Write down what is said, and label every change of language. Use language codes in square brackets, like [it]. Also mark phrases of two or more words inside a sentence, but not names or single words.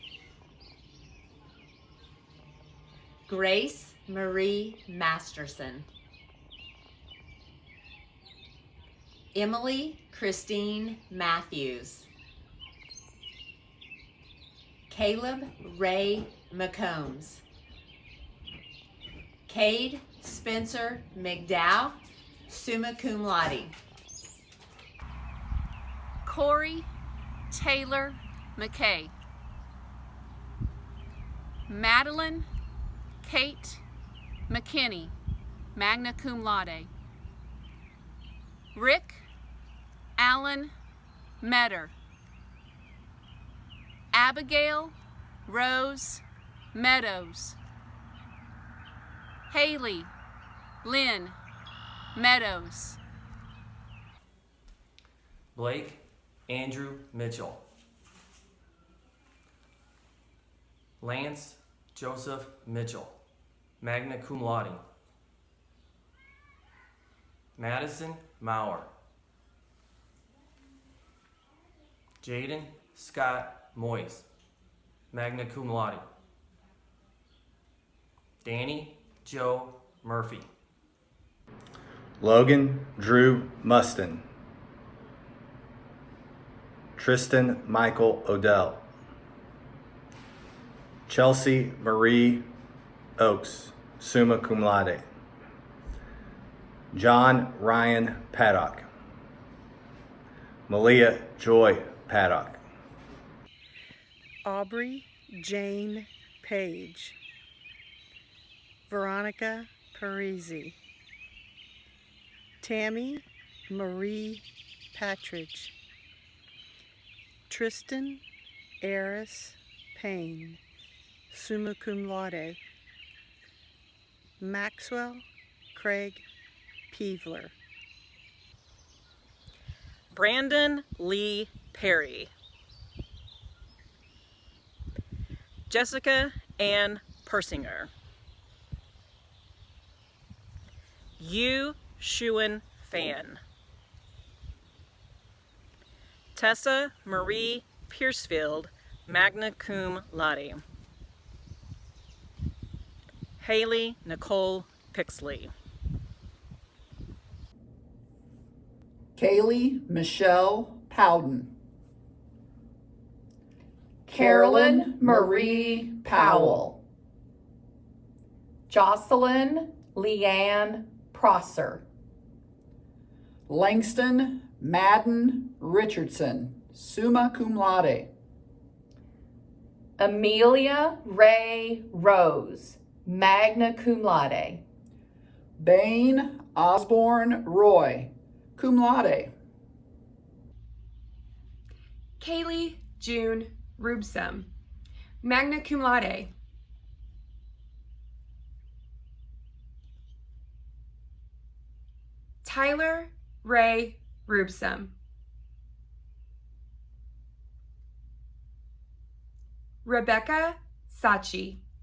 [en] Grace Marie Masterson. Emily Christine Matthews. Caleb Ray McCombs. Cade Spencer McDowell, [la] summa cum laude. [en] Corey Taylor McKay. Madeline Kate McKinney, [la] magna cum laude. [en] Rick Allen Metter. Abigail Rose Meadows. Haley Lynn Meadows. Blake Andrew Mitchell. Lance Joseph Mitchell, [la] magna cum laude. [en] Madison Maurer. Jaden Scott Moyes, [la] magna cum laude. [en] Danny Joe Murphy. Logan Drew Mustin. Tristan Michael Odell. Chelsea Marie Oaks, [la] summa cum laude. [en] John Ryan Paddock. Malia Joy Paddock. Aubrey Jane Page. Veronica Parisi. Tammy Marie Patridge. Tristan Eris Payne, [la] summa cum laude. [en] Maxwell Craig Peevler. Brandon Lee Perry. Jessica Ann Persinger. Yu Shuen Fan. Tessa Marie Piercefield, [la] magna cum laude. [en] Haley Nicole Pixley. Kaylee Michelle Powden. Carolyn Marie Powell. Jocelyn Leanne Prosser. Langston Madden Richardson, [la] summa cum laude. [en] Amelia Ray Rose, [la] magna cum laude. [en] Bain Osborne Roy, [la] cum laude. [en] Kaylee June Rubsum, [la] magna cum laude. [en] Tyler Ray Rubsum. Rebecca Sachi.